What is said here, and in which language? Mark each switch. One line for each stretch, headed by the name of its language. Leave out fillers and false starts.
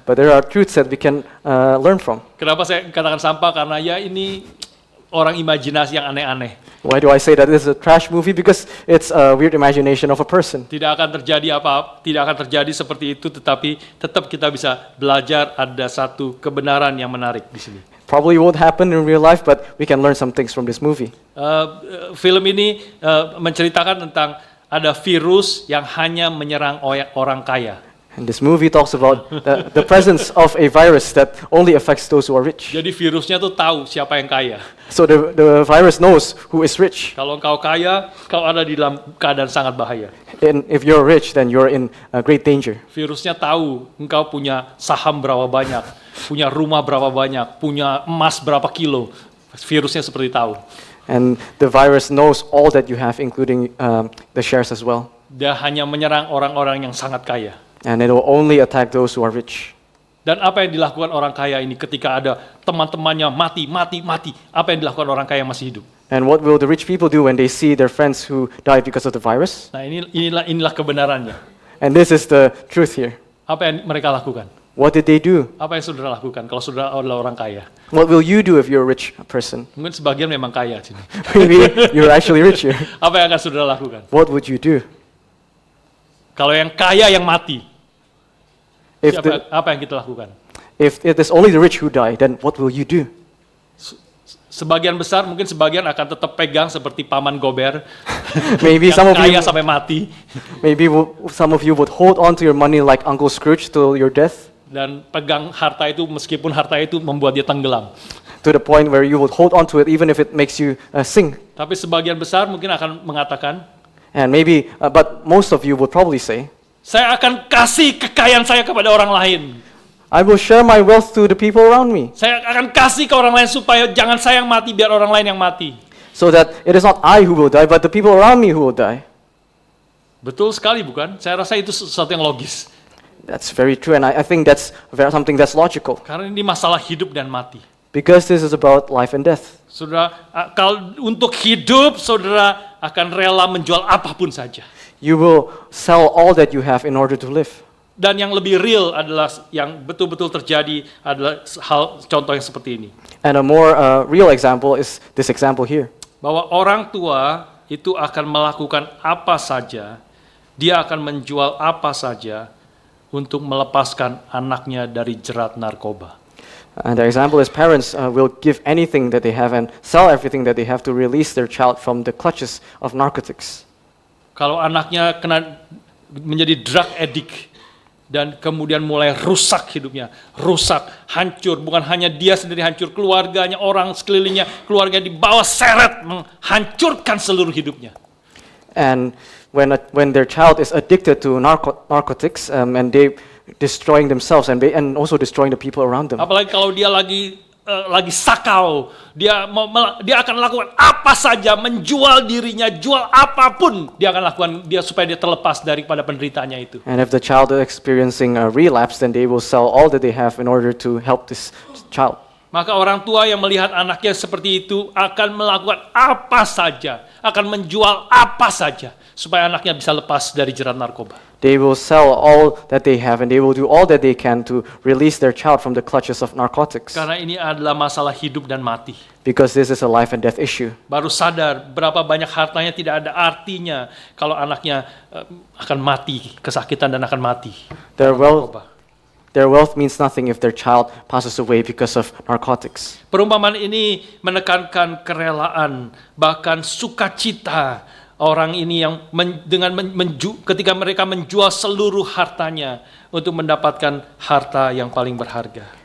English: but there are truths that we can learn from.
Indonesian: Kenapa saya katakan sampah? Karena ya ini orang imajinasi yang aneh-aneh.
English: Why do I say that this is a trash movie? Because it's a weird imagination of a person.
Indonesian: Tidak akan terjadi seperti itu, tetapi tetap kita bisa belajar ada satu kebenaran yang menarik di sini.
English: Probably won't happen in real life, but we can learn some things from this movie.
Indonesian: Film ini menceritakan tentang ada virus yang hanya menyerang orang kaya.
English: And this movie talks about the presence of a virus that only affects those who are rich.
Indonesian: Jadi virusnya tuh tahu siapa yang kaya.
English: So the virus knows who is rich.
Indonesian: Kalau engkau kaya, kau ada di dalam keadaan sangat bahaya.
English: And if you're rich, then you're in great danger.
Indonesian: Virusnya tahu engkau punya saham berapa banyak, punya rumah berapa banyak, punya emas berapa kilo. Virusnya seperti tahu.
English: And the virus knows all that you have, including the shares as well.
Indonesian: Dia hanya menyerang orang-orang yang sangat kaya.
English: And it will only attack those who are rich.
Indonesian: Dan apa yang dilakukan orang kaya ini ketika ada teman-temannya mati? Apa yang dilakukan orang kaya yang masih hidup?
English: And what will the rich people do when they see their friends who died because of the virus?
Indonesian: Nah, inilah kebenarannya.
English: And this is the truth here.
Indonesian: Apa yang mereka lakukan?
English: What did they do?
Indonesian: Apa yang saudara lakukan kalau saudara adalah orang kaya?
English: What will you do if you're a rich person?
Indonesian: Mungkin sebagian memang kaya sini.
English: Maybe you're actually rich here.
Indonesian: Apa yang akan saudara lakukan?
English: What would you do?
Indonesian: Kalau yang kaya yang mati,
English: If
Indonesian: apa yang kita lakukan?
English: if it is only the rich who die, then what will you do?
Indonesian: Sebagian besar, mungkin sebagian akan tetap pegang seperti paman Gober,
English: Maybe some
Indonesian: yang
English: of you,
Indonesian: kaya sampai mati,
English: some of you would hold on to your money like Uncle Scrooge till your death,
Indonesian: dan pegang harta itu meskipun harta itu membuat dia tenggelam.
English: to the point where you would hold on to it even if it makes you sink.
Indonesian: Tapi sebagian besar mungkin akan mengatakan,
English: And maybe, but most of you would probably say,
Indonesian: saya akan kasih kekayaan saya kepada orang lain.
English: I will share my wealth to the people around me,
Indonesian: Saya akan kasih ke orang lain supaya jangan saya yang mati, biar orang lain yang mati.
English: so that it is not I who will die, but the people around me who will die.
Indonesian: Betul sekali bukan? Saya rasa itu sesuatu yang logis.
English: That's very true, and I think that's something that's logical,
Indonesian: Karena ini masalah hidup dan mati.
English: because this is about life and death.
Indonesian: Saudara, kalau untuk hidup, saudara akan rela menjual apapun saja.
English: You will sell all that you have in order to live.
Indonesian: Dan yang lebih real adalah yang betul-betul terjadi adalah contoh yang seperti ini.
English: And a more real example is this example here.
Indonesian: Bahwa orang tua itu akan melakukan apa saja, dia akan menjual apa saja untuk melepaskan anaknya dari jerat narkoba.
English: And the example is parents will give anything that they have and sell everything that they have to release their child from the clutches of narcotics.
Indonesian: Kalau anaknya menjadi
English: drug addict
Indonesian: dan kemudian mulai rusak hidupnya, hancur, bukan hanya dia sendiri hancur, keluarganya, orang sekelilingnya, keluarga dibawa seret, menghancurkan seluruh hidupnya.
English: And when their child is addicted to narcotics and they destroying themselves and also destroying the people around them.
Indonesian: Apalagi kalau dia lagi sakau, dia akan lakukan apa saja, menjual dirinya, jual apapun dia akan lakukan dia supaya dia terlepas daripada penderitaannya itu.
English: And if the child is experiencing a relapse, then they will sell all that they have in order to help this child.
Indonesian: Maka orang tua yang melihat anaknya seperti itu akan melakukan apa saja, akan menjual apa saja supaya anaknya bisa lepas dari jerat narkoba.
English: They will sell all that they have and they will do all that they can to release their child from the clutches of narcotics.
Indonesian: Karena ini adalah masalah hidup dan mati.
English: Because this is a life and death issue.
Indonesian: Baru sadar berapa banyak hartanya tidak ada artinya kalau anaknya akan mati, kesakitan dan akan mati.
English: Their wealth means nothing if their child passes away because of narcotics.
Indonesian: Perumpamaan ini menekankan kerelaan, bahkan sukacita orang ini yang ketika mereka menjual seluruh hartanya untuk mendapatkan harta yang paling berharga.